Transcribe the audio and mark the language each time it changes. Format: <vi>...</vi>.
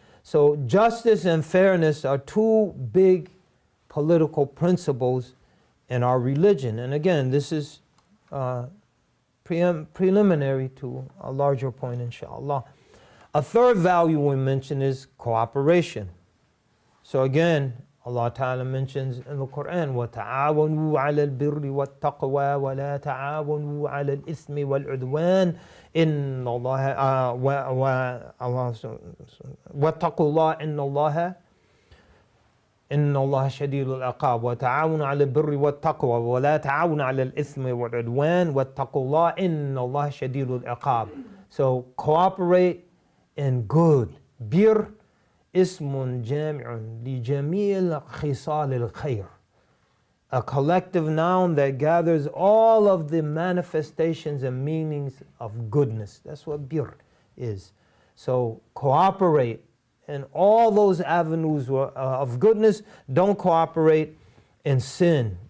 <en>So justice and fairness are two big political principles in our religion. And again, this is preliminary to a larger point, inshallah. A third value we mention is cooperation. So again, Allah Ta'ala mentions in the Quran,</en> <ar>وَتَعَاوَنُوا عَلَى الْبِرِّ وَالتَّقْوَى وَلَا تَعَاوَنُوا عَلَى الْإِثْمِ وَالْعُدْوَانِ إِنَّ اللَّهَ وَاتَّقُوا اللَّهَ إِنَّ اللَّهَ شَدِيدُ الْعِقَابِ وَتَعَاوَنُوا عَلَى الْبِرِّ وَالتَّقْوَى وَلَا تَعَاوَنُوا عَلَى الْإِثْمِ وَالْعُدْوَانِ وَاتَّقُوا اللَّهَ إِنَّ اللَّهَ شَدِيدُ الْعِقَابِ.</ar> <en>So cooperate in good.</en> <ar>Bir اسم جامع لجميع خصال الخير.</ar> <en>A collective noun that gathers all of the manifestations and meanings of goodness. That's what bir is. So cooperate in all those avenues of goodness. Don't cooperate in sin</en>